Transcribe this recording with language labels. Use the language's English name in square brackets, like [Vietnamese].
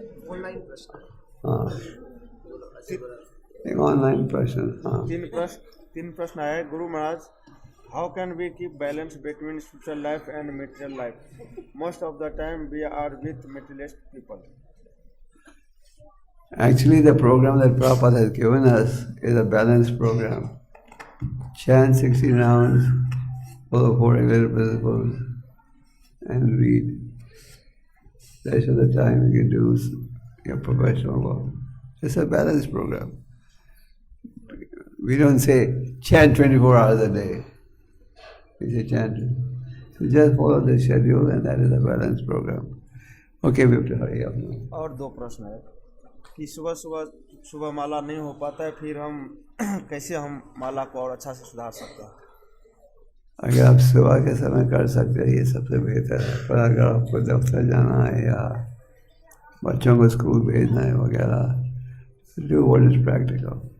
[Hindi] Online प्रश्न। हाँ, एक ऑनलाइन प्रश्न। हाँ, 3 प्रश्न आया। [English] गुरु महाराज, how can we keep balance between spiritual life and material life? Most of the time we are with materialist people. actually the program that Prabhupada has given us is a balanced program. Chant 16 rounds, follow 4 regular principles, and read. The rest of the time you can do your professional work. It's a balanced program. We don't say chant 24 hours a day. We say chant. So just follow the schedule, and that is a balanced program. Okay, we have to hurry up now. [Hindi] और 2 प्रश्न है कि सुबह माला नहीं हो पाता है, फिर हम कैसे हम माला को और अच्छा से सुधार सकते हैं? अगर आप सुबह के समय कर सकते हैं ये सबसे बेहतर है, पर अगर आपको दफ्तर जाना है या बच्चों को स्कूल भेजना है वगैरह, [English] Do what is practical.